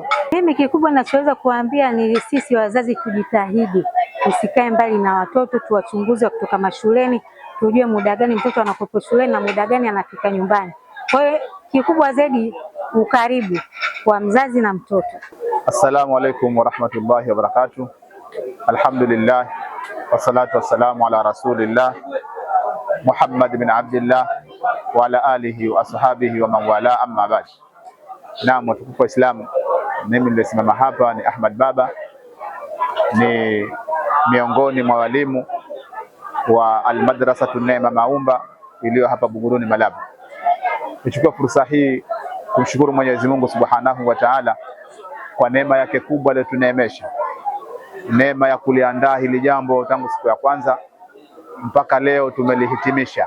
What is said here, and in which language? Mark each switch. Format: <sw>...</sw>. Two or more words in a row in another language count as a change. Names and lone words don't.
<sw>Mimi kikubwa ninachoweza kuambia ni sisi wazazi tujitahidi, usikae mbali na watoto, tuwachunguze kutoka mashuleni, tujue muda gani mtoto anakopo shuleni na muda gani anafika nyumbani. Kwa hiyo kikubwa zaidi ukaribu wa mzazi na mtoto.</sw> <ar>السلام عليكم ورحمة الله وبركاته. الحمد لله والصلاة والسلام على رسول الله محمد بن عبد الله وعلى آله وأصحابه ومن والى، أما بعد.</ar> <sw>Naam, watukufu wa Islam, mimi nilisimama hapa ni Ahmad Baba, ni miongoni mwa walimu wa Almadrasatu Neema Maumba iliyo hapa Buguruni Malabu. Nichukua fursa hii kumshukuru Mwenyezi Mungu</sw> <ar>سبحانه وتعالى</ar> <sw>kwa neema yake kubwa aliyotuneemesha, neema ya kuliandaa hili jambo tangu siku ya kwanza mpaka leo tumelihitimisha.</sw>